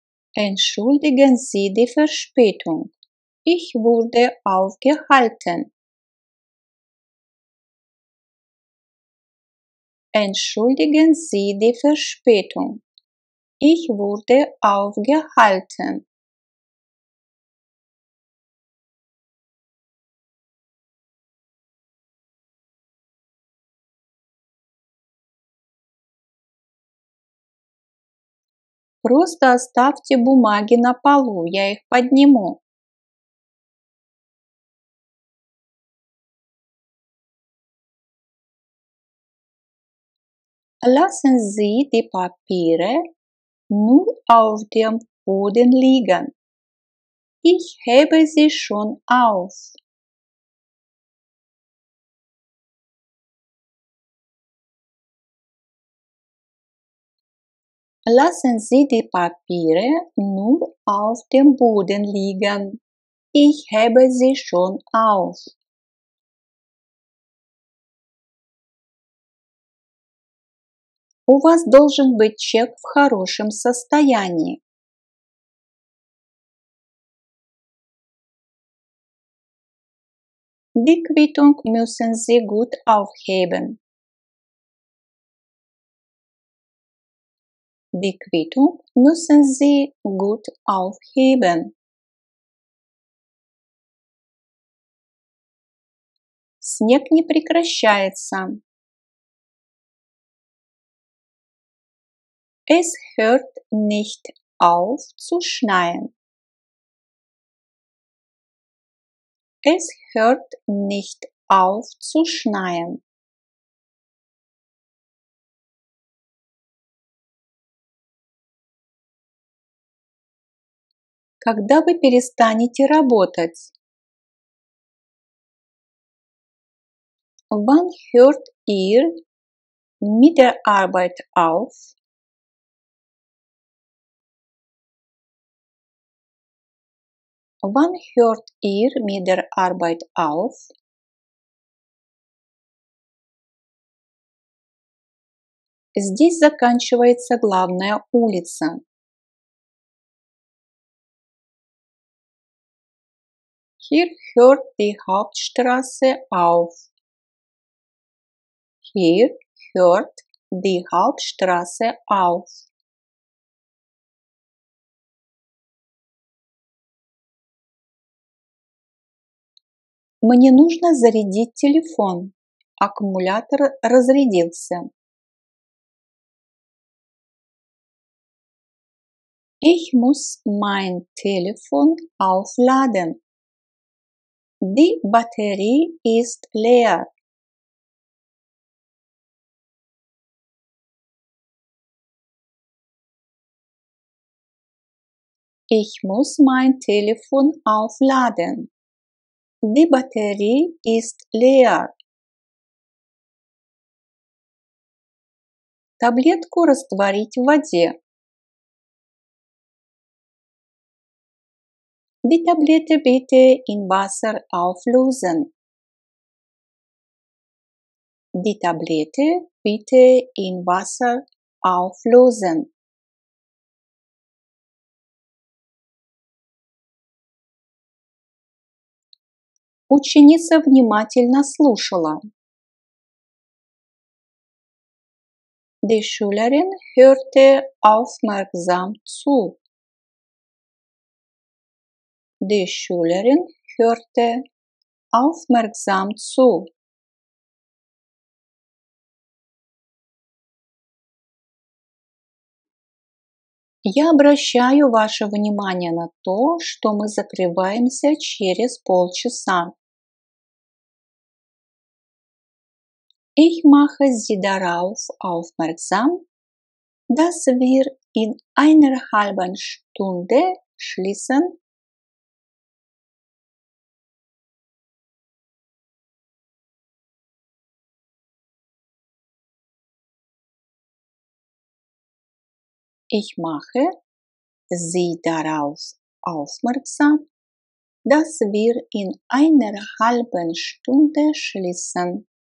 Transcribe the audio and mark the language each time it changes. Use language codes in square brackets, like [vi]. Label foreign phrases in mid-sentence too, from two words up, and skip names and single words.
[de] Entschuldigen Sie die Verspätung. Ich wurde aufgehalten. Entschuldigen Sie die Verspätung. Ich wurde aufgehalten. [ru] Просто оставьте бумаги на полу, я их подниму. [de] Lassen Sie die Papiere nur auf dem Boden liegen. Ich hebe sie schon auf. Lassen Sie die Papiere nur auf dem Boden liegen. Ich hebe sie schon auf. [ru] У вас должен быть чек в хорошем состоянии. [de] Die Quittung müssen Sie gut aufheben. Die Quittung müssen Sie gut aufheben. [ru] Снег не прекращается. [de] Es hört nicht auf zu schneien. Es hört nicht auf zu schneien. [ru] Когда вы перестанете работать? [de] Wann hört ihr mit der Arbeit auf? Wann hört ihr mit der Arbeit auf? [ru] Здесь заканчивается главная улица. [de] Hier hört die Hauptstraße auf. Hier hört die Hauptstraße auf. [ru] Мне нужно зарядить телефон. Аккумулятор разрядился. [de] Ich muss mein Telefon aufladen. Die Batterie ist leer. Ich muss mein Telefon aufladen. Die Batterie ist leer. [ru] Таблетку растворить в воде. [de] Die Tablette bitte in Wasser auflösen. Die Tablette bitte in Wasser auflösen. [ru] Ученица внимательно слушала. [de] Die Schülerin hörte aufmerksam zu. Die Schülerin hörte aufmerksam zu. [ru] Я обращаю ваше внимание на то, что мы закрываемся через полчаса. [de] Ich mache Sie darauf aufmerksam, dass wir in einer halben Stunde schließen. Ich mache Sie darauf aufmerksam, dass wir in einer halben Stunde schließen.